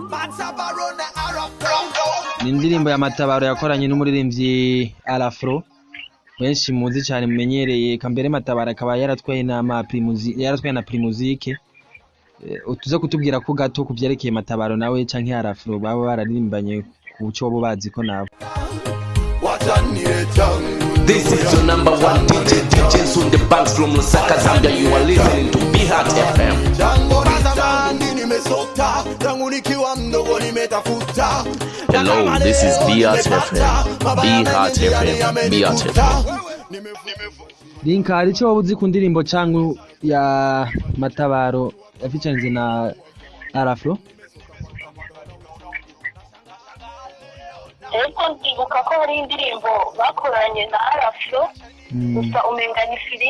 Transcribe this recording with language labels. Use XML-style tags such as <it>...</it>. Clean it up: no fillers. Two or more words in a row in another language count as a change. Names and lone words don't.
<rn>Ni indirimbo ya Matabaro yakoranye n'umuririmbyi Alafro benshi muzi cyane mumenyereye kambere Matabaro akaba yaratwaye na Primusique utuze kutubwira ko gato kuvyerekeye Matabaro nawe canke Arafro baba bararimbanye ku cyo bo bazi ko nabo.</rn> <en>This is your number one DJ, DJ Sun the Banks from Lusaka, Zambia. You are listening to Be Hot FM. Hello, this is Be Hot FM. Be Hot FM. Be Hot FM.</en> <rn>Linka hari cyo wabuzi ku ndirimbo cangu ya Matabaro yaficanze na Arafro? Eko ndibuka ko hari indirimbo bakoranye na Arafro gusa umenga ni</rn>